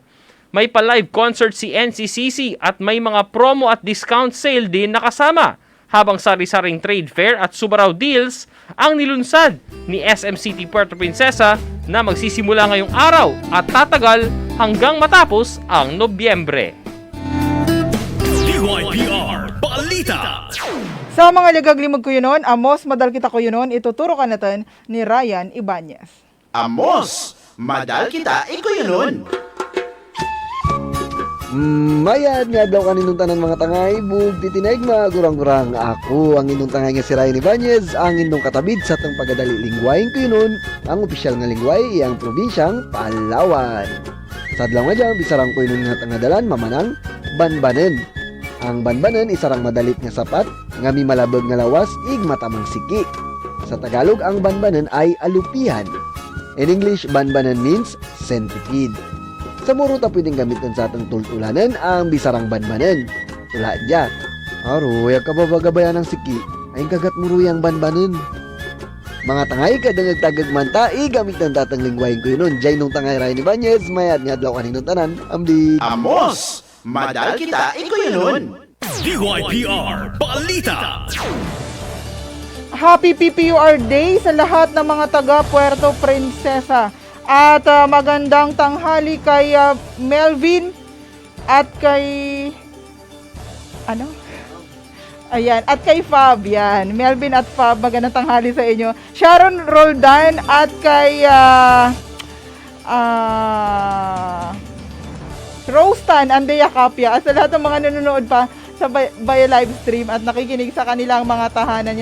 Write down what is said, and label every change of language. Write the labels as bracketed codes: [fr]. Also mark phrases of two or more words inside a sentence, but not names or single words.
[tl] May pa-live concert si NCCC at may mga promo at discount sale din nakasama, habang sari-saring trade fair at Subarao deals ang nilunsad ni SM City Puerto Princesa na magsisimula ngayong araw at tatagal hanggang matapos ang Nobyembre. DYPR Balita. [cyo] Sa mga ligaglimog ko yun, amos madal kita ko yun, [tl] ituturo ka natin [cyo] ni Ryan Ibanez. Amos, madal kita ikuyunon. Mayad nga daw kaninong tanan mga tangay, bug titinaig magurang-gurang. Ako ang inong tangay nga si Ryan Ibanez, ang inong katabid sa itong pagadali lingwaing ko yun, ang opisyal nga lingway iyang probinsyang Palawan. Sa adlaw nga dyan, bisarang ko yun nga tangadalan, mamanang banbanen. Ang banbanen, isarang madalit nga sapat, nga may malabog nga lawas, ig matamang siki. [tl] Sa Tagalog, ang banbanen ay alupihan. [en] In English, banbanen means centipede. [cyo] Sa muro ta [tl] pwedeng gamitin [cyo] sa atong tultulanan ang bisarang banbanen. Tula dya. Aroy, kababagabayan ng siki, ay kagat muruyang banbanen. Mga tangay, kadangag-tagag manta, gamit ng tatang lingwain ko yun. Jay nung tangay Ryan Ibanez, mayad nga adlaw kaninong tanan, amdi. Amos, madal kita ikuyunon. [tl] DYPR Balita. Happy PPUR Day sa lahat ng mga taga Puerto Princesa. At magandang tanghali kay Melvin at kay Ayan, at kay Fab yan. Melvin at Fab, magandang tanghali sa inyo. Sharon Roldan at kay Rostan Andea Capia at sa lahat ng mga nanonood pa sa via live stream at nakikinig sa kanilang mga tahanan.